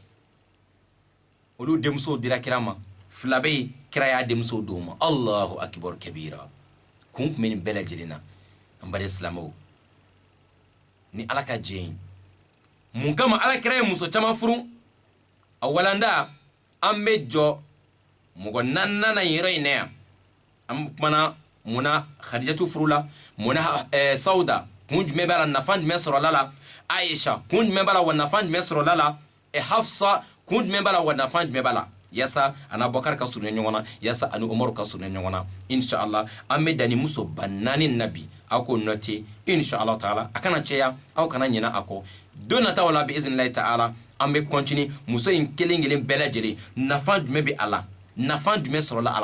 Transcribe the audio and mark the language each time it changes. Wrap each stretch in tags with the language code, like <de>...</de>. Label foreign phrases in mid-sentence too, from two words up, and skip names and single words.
<bm>olu denmuso dira kira ma fila bɛ yen kira y'a denmuso d'o ma</bm> <ar>الله أكبر كبيرا</ar> <bm>kun tun bɛ nin bɛɛ lajɛlen na an bari silamɛw ni Ala ka jɛ ye mun kama Alakira ye muso caman furu a walanda an bɛ jɔ mɔgɔ naaninan yɔrɔ in na yan an kumana muna Khadijatu furula muna Sauda kun jumɛn b'a la nafa jumɛn sɔrɔla la Aisha kun jumɛn b'a la wa nafa jumɛn sɔrɔla la Hafsa kun jumɛn b'a la wa nafa jumɛn b'a la yasa ani Abubakar ka surunya ɲɔgɔn na yasa ani Umaru ka surunya ɲɔgɔn na inshallah an bɛ dani muso ba naani na bi aw k'o noter</bm> <ar>إن شاء الله تعالى</ar> <bm>a kana cɛya aw kana ɲinɛ a kɔ don nataw la bi</bm> <ar>بإذن الله تعالى</ar> <bm>an bɛ continuer muso in kelen kelen bɛɛ lajɛlen nafa jumɛn bɛ a la nafa jumɛn sɔrɔla a</bm>